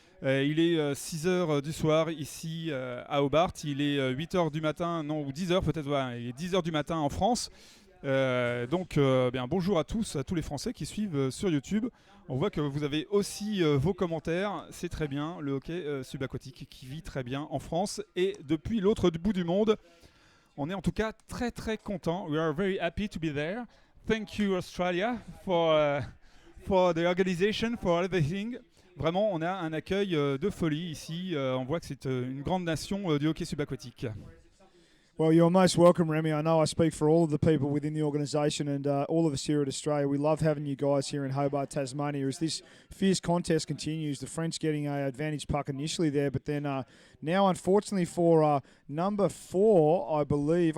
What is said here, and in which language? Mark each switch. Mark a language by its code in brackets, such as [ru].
[fr] Il est 6h du soir ici à Hobart, il est 8h du matin, non, ou 10h peut-être, il est 10h du matin en France. Bonjour à tous les Français qui suivent sur YouTube. On voit que vous avez aussi vos commentaires, c'est très bien, le hockey subaquatique qui vit très bien en France et depuis l'autre bout du monde. On est en tout cas très très content. [en] We are very happy to be there. Thank you Australia for the organization, for everything. [fr] Vraiment, on a un accueil de folie ici. On voit que c'est une grande nation du hockey subaquatique. [en] Well, you're most welcome, Remy. I know I speak for all of the people within the organisation and all of us here at Australia. We love having you guys here in Hobart, Tasmania. As this fierce contest continues, the French getting an advantage puck initially there, but then now, unfortunately, for number 4, I believe.